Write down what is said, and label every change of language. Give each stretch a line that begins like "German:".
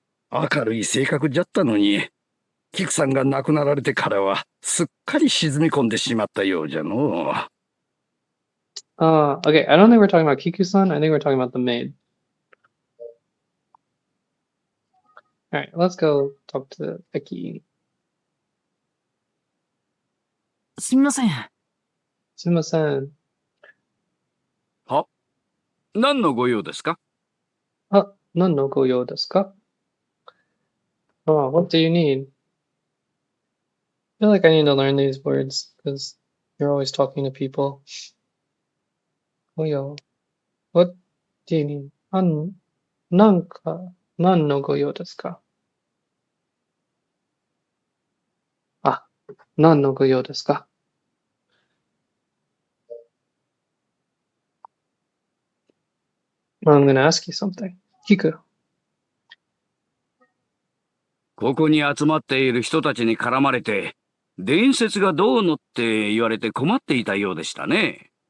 Japanese: 明るい性格じゃったのに、キクさんが亡くなられてからは、すっかり沈み込んでしまったようじゃのう。
English: Okay, I don't think we're talking about Kiku-san. I think we're talking about the maid. Alright, let's go talk to Eki.
Japanese: すみません。 Sumimasen. は、何のご用ですか？ Nan no goyo desu ka?
English: What do you need? I feel like I need to learn these words because you're always talking to people.
Japanese: Goyo.
English: What do you need?
Japanese: Nan no goyo desu ka? Nan no goyo desu ka?
English: I'm gonna ask you something. Kiku.
Japanese: ここに集まっている人たちに絡まれて、伝説がどうのって言われて困っていたようでしたね。